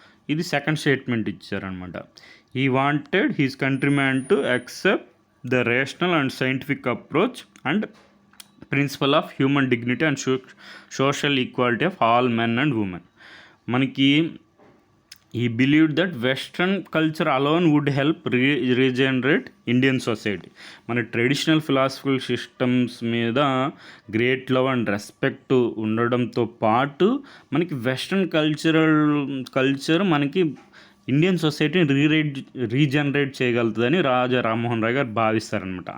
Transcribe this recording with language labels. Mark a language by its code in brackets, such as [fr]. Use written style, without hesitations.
[te] ఇది second statement ఇచ్చారనమాట. [en] He wanted his countrymen to accept the rational and scientific approach and principle of human dignity and social equality of all men and women. మనకి he believed that western culture alone would help regenerate Indian society. [te] మన traditional philosophical systems మీద [en] great love and respect [te] ఉండడంతో పాటు మనకి western culture మనకి Indian సొసైటీని regenerate చేయగలుగుతుందని Raja Rammohan Roy గారు భావిస్తారనమాట.